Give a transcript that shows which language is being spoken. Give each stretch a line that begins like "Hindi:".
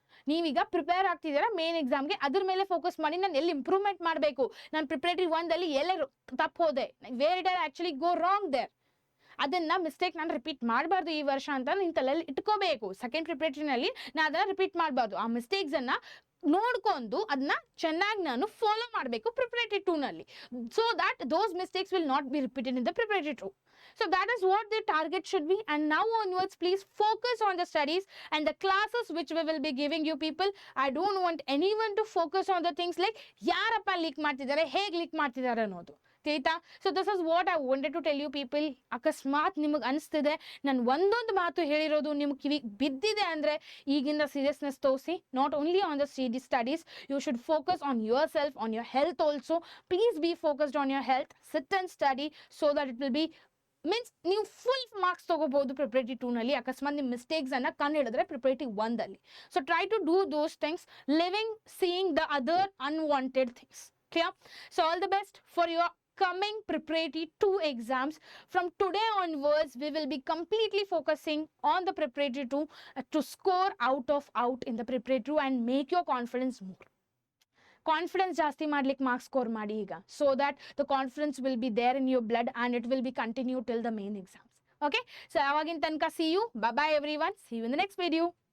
Kannada: ನೀವೀಗ prepare ಆಗ್ತಿದ್ದೀರಾ main ಎಕ್ಸಾಮ್ಗೆ, ಅದ್ರ ಮೇಲೆ ಫೋಕಸ್ ಮಾಡಿ. ನಾನು ಎಲ್ಲಿ ಇಂಪ್ರೂವ್ಮೆಂಟ್ ಮಾಡಬೇಕು, ನಾನು ಪ್ರಿಪರೇಟರಿ 1ದಲ್ಲಿ ಎಲ್ಲೇ ತಪ್ಪು ಹೋದೆ,
English: where it are actually go wrong there,
Kannada: ಅದನ್ನು ಮಿಸ್ಟೇಕ್ ನಾನು ರಿಪೀಟ್ ಮಾಡಬಾರ್ದು ಈ ವರ್ಷ ಅಂತ ನಿನ್ನ ತಲೆಯಲ್ಲಿ ಇಟ್ಕೋಬೇಕು. ಸೆಕೆಂಡ್ ಪ್ರಿಪರೇಟರಿನಲ್ಲಿ ನಾನು ಅದನ್ನು ರಿಪೀಟ್ ಮಾಡಬಾರ್ದು. ಆ ಮಿಸ್ಟೇಕ್ಸನ್ನು ನೋಡ್ಕೊಂಡು ಅದನ್ನ ಚೆನ್ನಾಗಿ ನಾನು ಫಾಲೋ ಮಾಡಬೇಕು preparatory 2ನಲ್ಲಿ,
English: So that those mistakes will not be repeated in the preparatory 2. So that is what the target should be. And now onwards, please focus on the studies and the classes which we will be giving you people. I don't want anyone to focus on the things like
Kannada: ಯಾರಪ್ಪ leak ಮಾಡ್ತಿದ್ದಾರೆ, ಹೇಗೆ leak ಮಾಡ್ತಿದ್ದಾರೆ ಅನ್ನೋದು.
English: ಆಯ್ತಾ? So this is what I wanted to tell you people.
Kannada: ಅಕಸ್ಮಾತ್ ನಿಮಗೆ ಅನಿಸ್ತಿದೆ ನಾನು ಒಂದೊಂದು ಮಾತು ಹೇಳಿರೋದು ನಿಮ್ಗೆ ಕಿವಿಗೆ ಬಿದ್ದಿದೆ ಅಂದರೆ ಈಗಿಂದ ಸೀರಿಯಸ್ನೆಸ್ ತೋರಿಸಿ.
English: Not only on the studies, you should focus on yourself, on your health also. Please be focused on your health, sit and study so that it will be means
Kannada: ನೀವು full marks ತಗೋಬಹುದು preparatory 2 ನಲ್ಲಿ. ಅಕಸ್ಮಾತ್ ನಿಮ್ಮ mistakes ಅನ್ನ ಕಂಡು ಹಿಡಿದ್ರೆ preparatory 1 ಅಲ್ಲಿ.
English: So try to do those things, living seeing the other unwanted things. Clear? So all the best for your coming preparatory 2 exams. From today onwards we will be completely focusing on the preparatory 2 to score out in the preparatory 2 and make your confidence more.
Kannada: Confidence ಜಾಸ್ತಿ ಮಾಡ್ಲಿಕ್ಕೆ marks score ಮಾಡಿ ಈಗ,
English: So that the confidence will be there in your blood and it will be continue till the main exams. Okay, so ಅವಾಗಿನ ತನಕ see you, bye bye everyone, see you in the next video.